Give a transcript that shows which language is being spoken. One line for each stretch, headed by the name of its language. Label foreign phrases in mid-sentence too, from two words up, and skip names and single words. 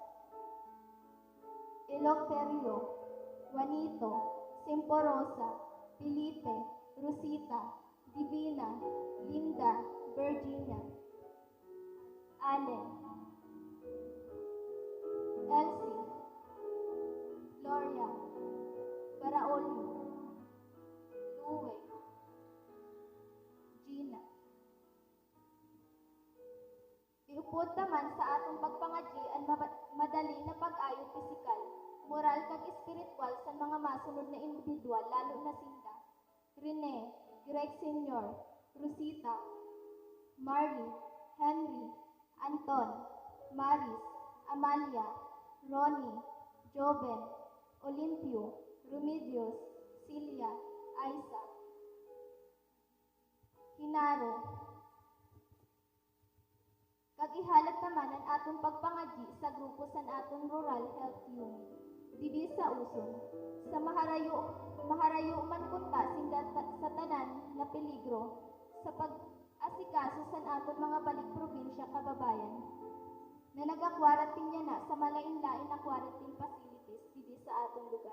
Hiligaynon: Eleuterio, Juanito, Simporosa, Felipe, Rosita, Divina, Linda, Virginia, Allen, Elsie, Gloria, Baraolio, Louie, Gina. Iupod naman sa atong pagpangadyi ang madali na pag-ayo pisikal, moral kag espiritual sa mga masunod na individual, lalo na sinda Rene, Greg Sr., Rosita, Marley, Henry, Anton, Maris, Amalia, Ronnie, Joven, Olimpio, Remedios, Celia, Isa, Hinaro. Kag ihalat naman ang atong pagpangadyi sa grupo sa atong Rural Health Unit. Didi sa uson, sa maharayo man kunta sinda sa tanan na peligro sa pag-asikaso sa aton mga balik probinsya kababayan na nagakwarantine niya na sa malain-lain na
English: quarantine facilities
Hiligaynon: didi sa atong lugar.